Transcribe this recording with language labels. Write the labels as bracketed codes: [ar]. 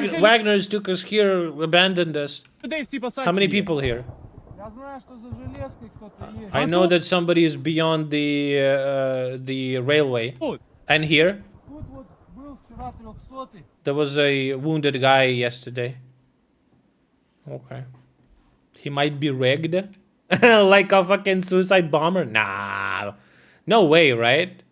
[en] Wagner's took us here, abandoned us. [uk] людей в цій посадці [en] How many [uk] є? [en] people here? [uk] Я знаю, що за железкою хто-то є. [en] I know that somebody is beyond the railway. [uk] Тут. [en] And here, [uk] Тут вот був вчора 300-й. [en] there was a wounded guy yesterday. Okay. He might be rigged. Like a fucking suicide bomber? Nah. No way, right?